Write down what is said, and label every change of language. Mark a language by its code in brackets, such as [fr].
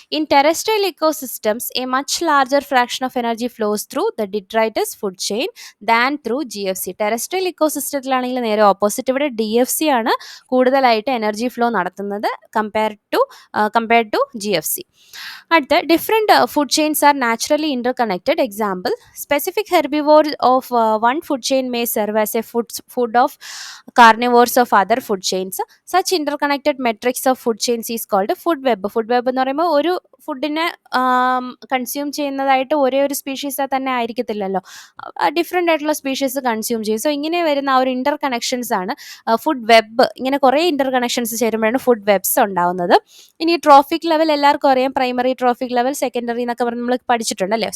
[en] In terrestrial ecosystems a much larger fraction of energy flows through the detritus food chain than through GFC. [ml] Terrestrial ഇക്കോസിസ്റ്റത്തിലാണെങ്കിൽ നേരെ opposite, ഇവിടെ DFC ആണ് കൂടുതലായിട്ട് energy flow നടത്തുന്നത് compared to GFC. [en] അടുത്ത, different food chains are naturally interconnected. Example, specific herbivores of one food chain may serve as a food of carnivores of other food chains. Such interconnected matrix of food chains is called food web. [ml] Food web എന്ന് പറയുമ്പോൾ ഒരു ഫുഡിനെ consume ചെയ്യുന്നതായിട്ട് ഒരേ ഒരു species തന്നെ ആയിരിക്കത്തില്ലല്ലോ, different ആയിട്ടുള്ള species consume ചെയ്യും. സോ ഇങ്ങനെ വരുന്ന ആ ഒരു ഇൻ്റർ കണക്ഷൻസ് ആണ് ഫുഡ് വെബ്. ഇങ്ങനെ കുറേ ഇൻ്റർ കണക്ഷൻസ് ചേരുമ്പോഴാണ് ഫുഡ് വെബ്സ് ഉണ്ടാവുന്നത്. ഇനി ട്രോഫിക് ലെവൽ എല്ലാവർക്കും അറിയാം, പ്രൈമറി ട്രോഫിക് ലെവൽ, സെക്കൻഡറി എന്നൊക്കെ പറഞ്ഞ് നമ്മൾ പഠിച്ചിട്ടുണ്ടല്ലേ.